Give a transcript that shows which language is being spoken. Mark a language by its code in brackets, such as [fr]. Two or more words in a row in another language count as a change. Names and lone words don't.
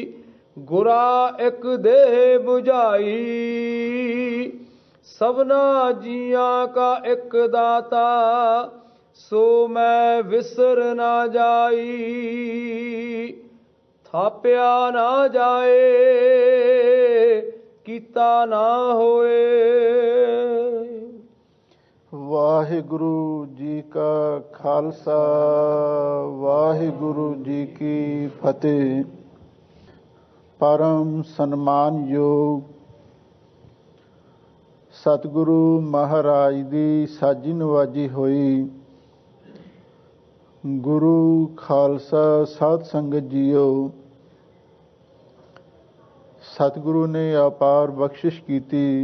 [pa] ਗੁਰਾ ਇਕ ਦੇਹਿ ਬੁਝਾਈ, ਸਭਨਾ ਜੀਆ ਕਾ ਇਕੁ ਦਾਤਾ। ਸੋ ਮੈ ਵਿਸਰਿ ਨ ਜਾਈ। ਥਾਪਿਆ ਨ ਜਾਇ ਕੀਤਾ ਨ ਹੋਇ। ਵਾਹਿਗੁਰੂ ਜੀ ਕਾ ਖ਼ਾਲਸਾ, ਵਾਹਿਗੁਰੂ ਜੀ ਕੀ ਫ਼ਤਹਿ। ਪਰਮ ਸਨਮਾਨਯੋਗ ਸਤਿਗੁਰੂ ਮਹਾਰਾਜ ਦੀ ਸਾਜੀ ਨਿਵਾਜੀ ਹੋਈ। ਗੁਰੂ ਖ਼ਾਲਸਾ ਸਾਧ ਸੰਗਤ ਜੀਓ, ਸਤਿਗੁਰੂ ਨੇ ਅਪਾਰ ਬਖ਼ਸ਼ਿਸ਼ ਕੀਤੀ।